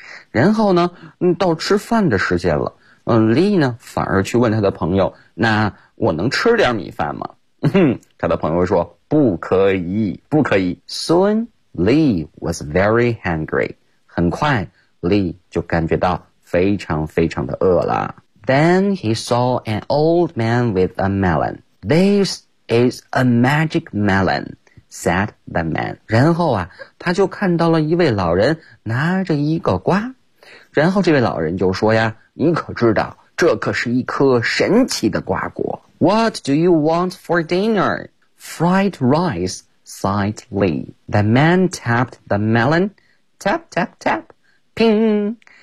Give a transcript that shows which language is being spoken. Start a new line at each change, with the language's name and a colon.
Chinese: 然后呢，到吃饭的时间了，Lee 呢反而去问他的朋友，那我能吃点米饭吗？他的朋友说，不可以，不可以。
English: Soon, Lee was very hungry.
Chinese: 很快 Lee 就感觉到非常非常的饿了。
English: Then he saw an old man with a melon. This is a magic melon, said the man.
Chinese: 然后啊，他就看到了一位老人拿着一个瓜。然后这位老人就说呀，你可知道，这可是一颗神奇的瓜果。
English: What do you want for dinner? Fried rice, sighed Lee. The man tapped the melon. Tap, tap, tap. Ping!